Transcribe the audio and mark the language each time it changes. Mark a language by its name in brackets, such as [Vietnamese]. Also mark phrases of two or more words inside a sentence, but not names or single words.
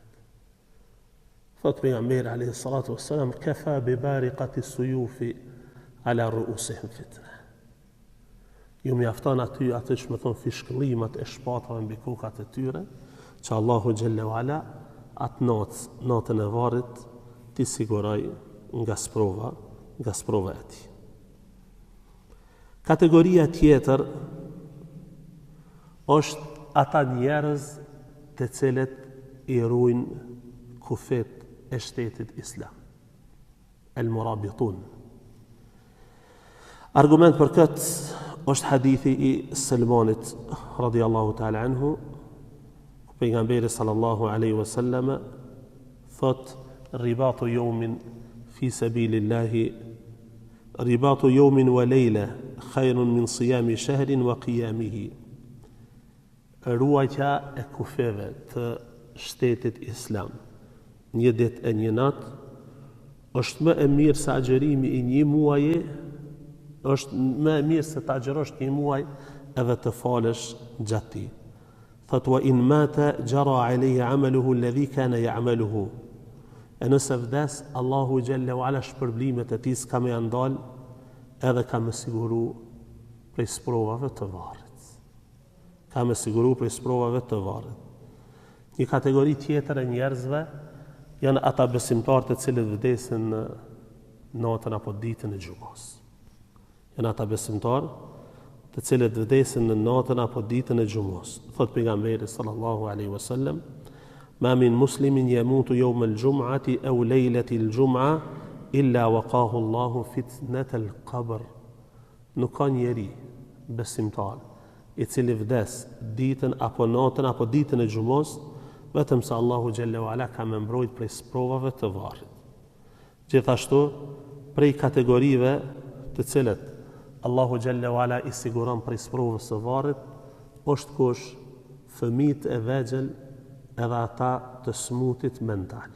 [Albanian] Thot pejgamberi [Arabic] عليه الصلاة والسلام كفى ببارقة السيوف على رؤوسهم فتنة. [Albanian] Ju mjafton aty atë që më thonë fishkëllimat e shpatave mbi kokat e tyre, që Allahu [Arabic] جل وعلا [Albanian] atë natën e varrit ti siguroj nga sprova e tij. Kategoria tjetër është ata njerëz të cilët i ruajnë kufet e shtetit islam, [Arabic] المرابطون. [Albanian] Argument për këtë është hadithi i Salmanit [Arabic] رضي الله تعالى عنه, [Albanian] ku pejgamberi [Arabic] صلى الله عليه وسلم thot: رباط يوم في سبيل الله رباط يوم وليلة خير من صيام شهر وقيامه. [Albanian] Ruajtja e kufeve të shtetit islam, një ditë e një natë, është më e mirë se agjerimi i një muaji, është më e mirë se të agjerosh një muaj edhe të falësh gjatë tij. Thot: [Arabic] وإن مات جرى عليه عمله الذي كان يعمله. [Albanian] E nëse vdes, Allahu [Arabic] جل وعلا [Albanian] shpërblimet e tij s'ka më janë dal, edhe ka më siguru prej sprovave të varrit. Ka më siguru prej sprovave të varrit. Një kategori tjetër e njerëzve janë ata besimtarë të cilët vdesin në natën apo ditën e xumës. Janë ata besimtarë të cilët vdesin në natën apo ditën e xumës. Thot pejgamberi [Arabic] صلى الله عليه وسلم ما من مسلم يموت يوم الجمعة أو ليلة الجمعة إلا وقاه الله فتنة القبر. [Albanian] Nuk ka njeri besimtar i cili vdes ditën apo natën apo ditën e xumës, vetëm se Allahu [Arabic] جل وعلا [Albanian] ka më mbrojt prej sprovave të varrit. Gjithashtu, prej kategorive të cilët Allahu [Arabic] جل وعلا [Albanian] i siguron prej sprovave të varrit, është kush fëmijët e vegjël edhe ata të smutit mental.